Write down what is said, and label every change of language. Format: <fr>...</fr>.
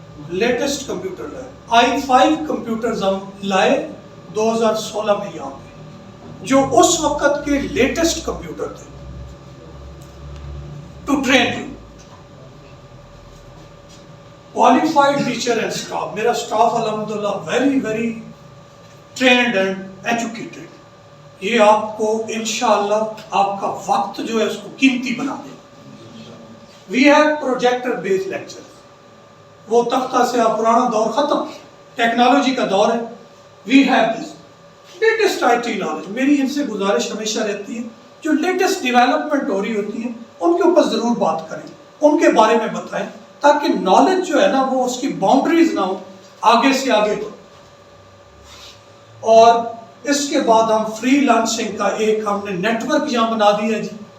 <ur>Latest computer لائے، i5 computers ہم لائے 2016 میں یہاں پہ، جو اس وقت کے لیٹسٹ کمپیوٹر تھے،</ur> <en>To train you qualified teacher and staff.</en> <ur>میرا staff الحمدللہ</ur> <en>very trained and educated.</en> <ur>یہ آپ کو انشاءاللہ آپ کا وقت جو ہے اس کو قیمتی بنا دے.</ur> <en>We have projector based lectures.</en> <ur>وہ تختہ سے آپ پرانا دور ختم، ٹیکنالوجی کا دور ہے.</ur> <en>We have this latest IT knowledge.</en> <ur>میری ان سے گزارش ہمیشہ رہتی ہے جو لیٹسٹ ڈیولپمنٹ ہو رہی ہوتی ہے ان کے اوپر ضرور بات کریں، ان کے بارے میں بتائیں، تاکہ نالج جو ہے نا وہ اس کی باؤنڈریز نہ ہو، آگے سے آگے ہو. اور اس کے بعد ہم فری لانسنگ کا ایک ہم نے نیٹ ورک یہاں بنا دیا جی.</ur>